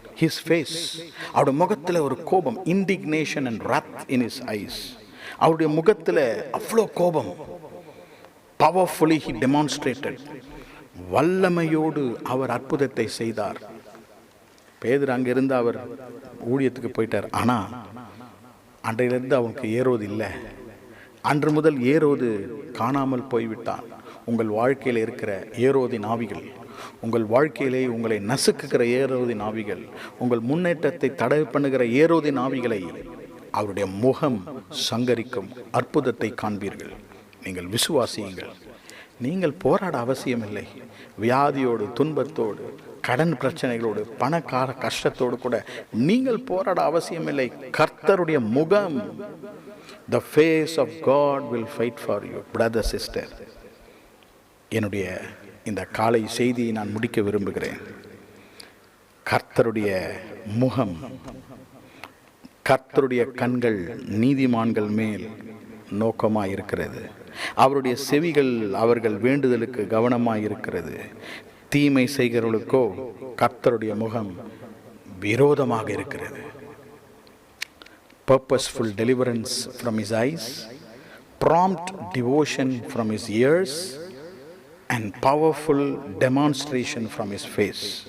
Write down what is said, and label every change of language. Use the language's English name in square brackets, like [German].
[English] His face, [Tamil] அவருடைய முகத்தில் ஒரு கோபம், [English] indignation and wrath in his eyes. [Tamil] அவருடைய முகத்தில் அவ்வளோ கோபம். [English] Powerfully he demonstrated. [Tamil] வல்லமையோடு அவர் அற்புதத்தை செய்தார். பேதுரு அங்கிருந்து அவர் ஊழியத்துக்கு போயிட்டார். ஆனால் அன்றையிலிருந்து அவனுக்கு ஏரோது இல்லை. அன்று முதல் ஏரோது காணாமல் போய்விட்டான். உங்கள் வாழ்க்கையில் இருக்கிற ஏரோதின் ஆவிகள், உங்கள் வாழ்க்கையிலே உங்களை நசுக்குகிற ஏரோதின் ஆவிகள், உங்கள் முன்னேற்றத்தை தடை பண்ணுகிற ஏரோதின் ஆவிகளை அவருடைய முகம் சங்கரிக்கும். அற்புதத்தை காண்பீர்கள். நீங்கள் விசுவாசியுங்கள். நீங்கள் போராட அவசியமில்லை. வியாதியோடு, துன்பத்தோடு, கடன் பிரச்சனைகளோடு, பணக்கார கஷ்டத்தோடு கூட நீங்கள் போராட அவசியமில்லை. கர்த்தருடைய முகம், [English] the face of God will fight for you. Brother, sister, [Tamil] என்னுடைய இந்த காலை செய்தியை நான் முடிக்க விரும்புகிறேன். கர்த்தருடைய முகம், கர்த்தருடைய கண்கள் நீதிமான்கள் மேல் நோக்கமாக இருக்கிறது. அவருடைய செவிகள் அவர்கள் வேண்டுதலுக்கு கவனமாக இருக்கிறது. தீமை செய்கிறவர்களுக்கோ கர்த்தருடைய முகம் விரோதமாக இருக்கிறது. [English] Purposeful deliverance from his eyes, prompt devotion from his ears, and powerful demonstration from his face.